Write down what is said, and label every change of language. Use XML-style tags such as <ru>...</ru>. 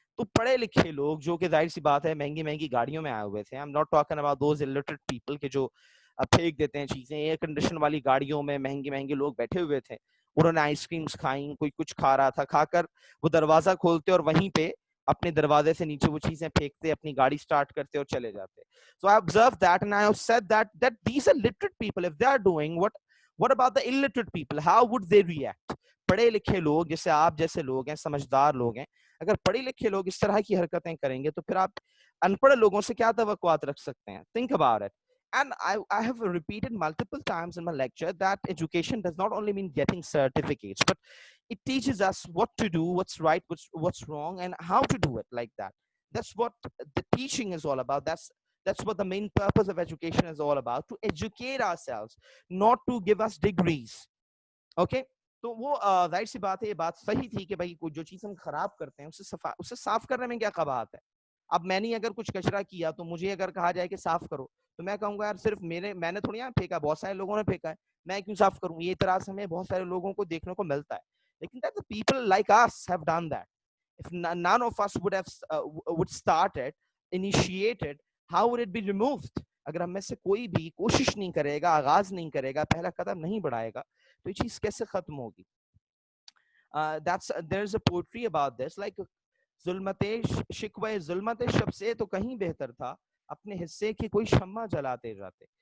<ur>تو پڑھے لکھے لوگ جو کہ ظاہر سی بات ہے مہنگی مہنگی گاڑیوں میں آئے ہوئے تھے,</ur> <en>I'm not talking about those illiterate people</en> <ur>کہ جو پھینک دیتے ہیں چیزیں, ایئر کنڈیشن والی گاڑیوں میں مہنگے مہنگے لوگ بیٹھے ہوئے تھے, انہوں نے آئس کریمس کھائیں, کوئی کچھ کھا رہا تھا, کھا کر وہ دروازہ کھولتے اور وہیں پہ اپنے دروازے سے نیچے وہ چیزیں پھینکتے, اپنی گاڑی سٹارٹ کرتے اور چلے جاتے.</ur> <en>So I observed that and I have said that these are literate people. If they are doing, what about the illiterate people? How would they react?</en> <ur>پڑھے لکھے لوگ جیسے آپ جیسے لوگ ہیں, سمجھدار لوگ ہیں, اگر پڑھے لکھے لوگ اس طرح کی حرکتیں کریں گے تو پھر آپ ان پڑھ لوگوں سے کیا توقعات رکھ سکتے ہیں؟</ur> <en>Think about it. And I have repeated multiple times in my lecture that education does not only mean getting certificates, but it teaches us what to do, what's right, what's wrong, and how to do it like that. That's what the teaching is all about. That's what the main purpose of education is all about, to educate ourselves, not to give us degrees. Okay?</en> <ur>تو وہ ظاہر سی بات ہے, یہ بات صحیح تھی کہ بھائی جو چیز ہم خراب کرتے ہیں اسے صاف کرنے میں کیا قباحت ہے. اب میں نے اگر کچھ کچرا کیا تو مجھے اگر کہا جائے کہ صاف کرو تو میں کہوں گا یار صرف میں نے تھوڑی یہاں پھینکا, بہت سارے لوگوں نے پھینکا ہے, میں کیوں صاف کروں؟ یہ اعتراض ہمیں بہت سارے لوگوں کو دیکھنے کو ملتا ہے.</ur> <en>لیکن that the people like us have done that. If none of us would have would started, initiated, how would it be removed?</en> <ur>اگر ہم میں سے کوئی بھی کوشش نہیں کرے گا, آغاز نہیں کرے گا, پہلا قدم نہیں بڑھائے گا, تو یہ چیز کیسے ختم ہوگی؟</ur> <en>there's a poetry about this, like</en> <ur>ظلمت شکوہ ظلمت شب سے تو کہیں بہتر تھا اپنے حصے کی کوئی شمع جلاتے جاتے.</ur>